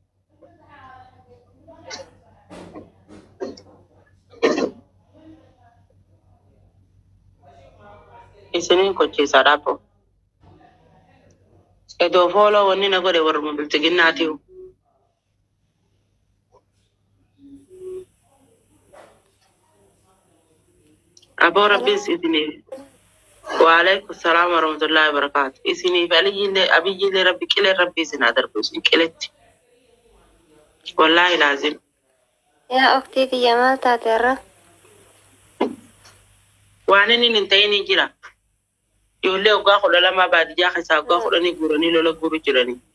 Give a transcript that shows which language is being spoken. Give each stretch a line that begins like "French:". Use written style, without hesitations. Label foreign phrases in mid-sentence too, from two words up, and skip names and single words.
Oromo: Isiniin kochiisaa dhaaboo. Edoo fooloo wanni na godhe warruma biltsiginnaatiiru. Aboo rabbiis isiniif.
Arabic: وعليكم السلام ورحمة الله وبركاته.
Oromo: Isiniif abiyyiillee rabbi qilee rabbi isin haa darbu isin qiletti.
Arabic: والله لازم.
Oromo: Yaa oftii kiyya maal taate irra? Waan inni hin ta'inii jira. Ijoollee waggaa 12 baadiyyaa keessaa waggaa 10 guuranii lola guuru jiranii.